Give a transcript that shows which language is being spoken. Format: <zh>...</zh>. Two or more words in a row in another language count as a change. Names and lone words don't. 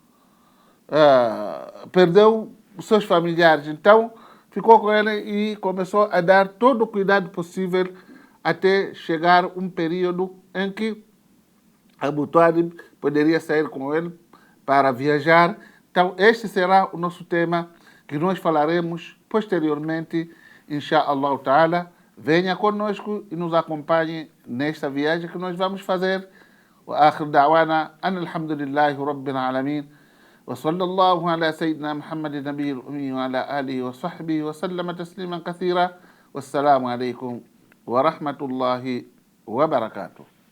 <pt>Perdeu os seus familiares, então ficou com ele e começou a dar todo o cuidado possível até chegar um período em que Abu Talib poderia sair com ele para viajar. Então, este será o nosso tema, que nós falaremos posteriormente,</pt> <ar>إن شاء الله تعالى.</ar> <pt>Venha conosco e nos acompanhe nesta viagem que nós vamos fazer.</pt> <ar>وآخر دعوانا أن الحمد لله رب العالمين وصلى الله على سيدنا محمد النبي الأمي وعلى آله وصحبه وسلم تسليما كثيرا والسلام عليكم ورحمة الله وبركاته.</ar>